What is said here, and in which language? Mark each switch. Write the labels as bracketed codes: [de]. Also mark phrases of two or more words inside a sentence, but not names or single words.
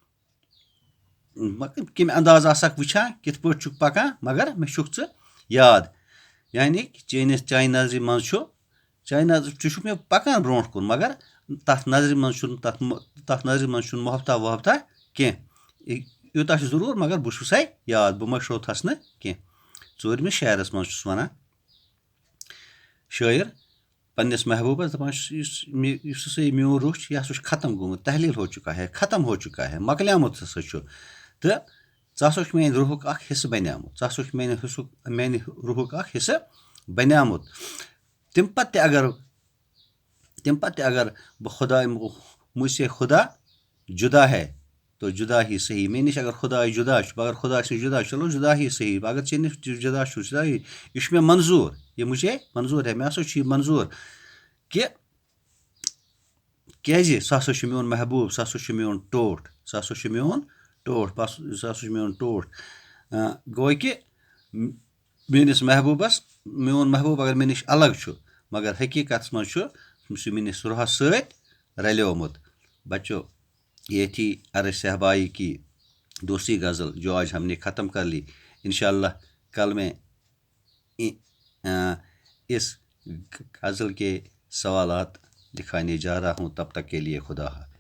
[ks] کَمہِ انداز آسَکھ وٕچھان کِتھ پٲٹھۍ چھُکھ پَکان مگر مےٚ چھُکھ ژٕ یاد یعنی چانہِ نظرِ منٛز چھُ ژٕ چھُکھ مےٚ پَکان برونٛٹھ کُن مگر تَتھ نظرِ منٛز چھُنہٕ تَتھ نظرِ منٛز چھُنہٕ محبتہ وحبتہ کینٛہہ یوٗتاہ چھُ ضروٗر مگر بہٕ چھُسَے یاد بہٕ مٔشروتھَس نہٕ کینٛہہ 4مِس شعرَس منٛز چھُس وَنان شٲعر پنٛنِس محبوٗبَس دَپان چھُس یُس ہسا یہِ میون روح چھُ یہِ ہسا چھُ ختم گوٚمُت [ur] تحلیٖل ہو چُکا ہے ختم ہو چُکا [ks] ہے مۄکلیٛومُت ہسا چھُ تہٕ ژٕ ہسا چھُکھ میٛانہِ روحُک اکھ حِصہٕ بَنیومُت ژٕ ہسا چھُکھ میٛانہِ روحُک اکھ حِصہٕ بَنیومُت تمہِ پَتہٕ تہِ اگر بہٕ [ur] مجھ سے خدا جُدا ہے تو جُدا ہی صحیح [ks] مےٚ نِش اگر خۄداے جُدا چھُ اگر [ur] خۄدا سے جُدا چلو جُدا ہی صحیح [ks] اگر ژےٚ نِش جُدا چھُ [ur] جُدا ہی [ks] یہِ چھُ مےٚ منظوٗر یہِ [ur] مجھے منظوٗر ہے [ks] مےٚ ہسا چھُ یہِ منظوٗر کہِ کیٛازِ سُہ ہسا چھُ میون محبوٗب سُہ ہسا چھُ میون ٹوٹھ گوٚو کہِ میٲنِس محبوٗبَس میون محبوٗب اگر مےٚ نِش الگ چھُ مگر حقیٖقتَس منٛز چھُ سُہ میٛٲنِس روحَس سۭتۍ رلیومُت [ur] بچو یہ تھی عرض صہبائی کی دوسری غزل جو آج ہم نے ختم کر لی انشاءاللہ کل میں اس غزل کے سوالات دکھانے جا رہا ہوں تب تک کے لیے خدا حافظ